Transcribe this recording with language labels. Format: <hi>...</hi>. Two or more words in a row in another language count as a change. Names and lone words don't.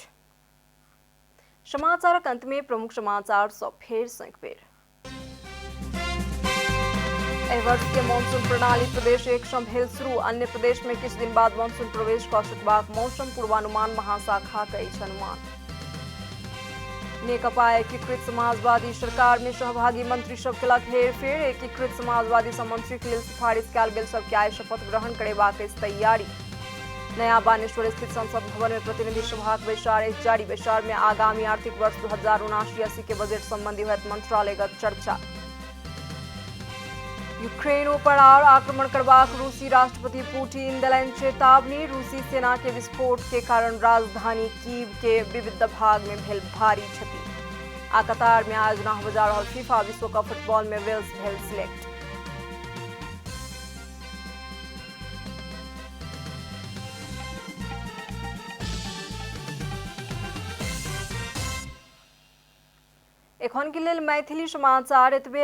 <mai>समाचारक अंत में प्रमुख समाचार सब फेर सँ एक बेर। एहि वर्ष के मानसून प्रणाली प्रदेश 1 सँ भेल शुरू। अन्य प्रदेश में किछु दिन बाद मानसून प्रवेश कऽ सकबाक मौसम पूर्वानुमान महाशाखा के अछि अनुमान। नेकपा एकीकृत समाजवादी सरकार में सहभागी मंत्री सब केलक हेरफेर। एकीकृत समाजवादी सँ मंत्री के लेल सिफारिश कयल गेल सबके आइ शपथ ग्रहण करेबाक अछि तैयारी। नया बानेश्वर स्थित संसद भवन में प्रतिनिधि सभाक बैसार जारी। बैसार में आगामी आर्थिक वर्ष 2079-80 के बजट संबंधी होयत मंत्रालयगत चर्चा। यूक्रेन पर और आक्रमण करबाक रूसी राष्ट्रपति पुतिन देलनि चेतावनी। रूसी सेना के विस्फोट के कारण राजधानी कीव के विविध भाग में भेल भारी क्षति। आ कतार में आयोजना होबय जा रहल फीफा विश्व कप फुटबॉल में वेल्स भेल सिलेक्ट। एखन के लेल मैथिली समाचार एतबे।</mai>